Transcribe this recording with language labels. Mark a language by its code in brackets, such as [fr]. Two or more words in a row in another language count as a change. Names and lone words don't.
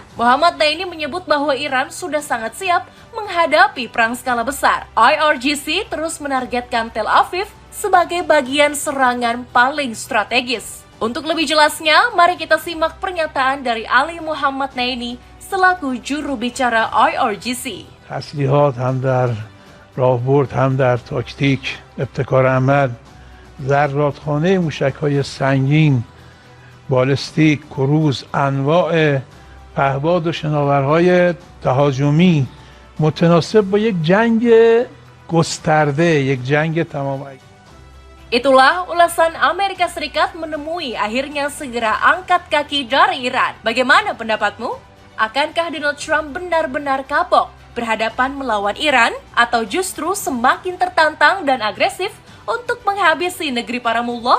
[id] Muhammad Naini menyebut bahwa Iran sudah sangat siap menghadapi perang skala besar. IRGC terus menargetkan Tel Aviv sebagai bagian serangan paling strategis. Untuk lebih jelasnya, mari kita simak pernyataan dari Ali Muhammad Naini selaku juru bicara IRGC. [fa] تسلیحات هم در راهبرد هم در تاکتیک ابتکار عمل ذراتخانه موشک‌های سنگین بالستیک کروز انواع پهباد و شناورهای تهاجمی متناسب با یک جنگ گسترده یک جنگ تمام عیار. [id] Itulah ulasan Amerika Serikat menemui akhirnya segera angkat kaki dari Iran. Bagaimana pendapatmu? Akankah Donald Trump benar-benar kapok berhadapan melawan Iran atau justru semakin tertantang dan agresif untuk menghabisi negeri para mullah?